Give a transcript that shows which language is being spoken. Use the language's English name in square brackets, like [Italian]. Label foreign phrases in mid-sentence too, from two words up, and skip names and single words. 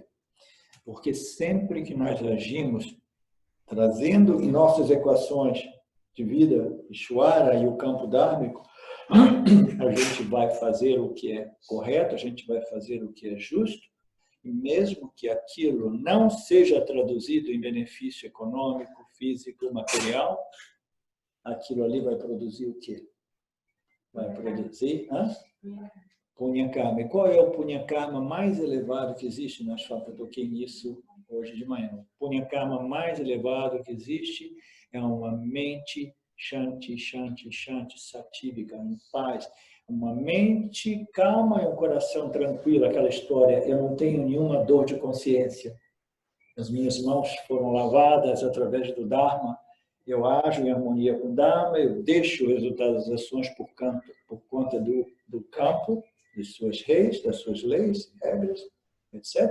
[Portuguese] Porque sempre que nós agimos trazendo em nossas equações de vida, Ishvara e o campo dármico, a gente vai fazer o que é correto, a gente vai fazer o que é justo, e mesmo que aquilo não seja traduzido em benefício econômico, físico, material, aquilo ali vai produzir o quê? Vai produzir [Sanskrit] Punya Karma. [Portuguese] E qual é o [Sanskrit] Punya Karma [Portuguese] mais elevado que existe? Nós toquei nisso hoje de manhã. O [Sanskrit] Punya Karma [Portuguese] mais elevado que existe é uma mente [Sanskrit] shanti, shanti, shanti, satívika, [Portuguese] em paz. Uma mente calma e um coração tranquilo. Aquela história, eu não tenho nenhuma dor de consciência. As minhas mãos foram lavadas através do Dharma. Eu ajo em harmonia com o Dharma, eu deixo o resultado das ações por conta do campo, das suas leis, regras, etc.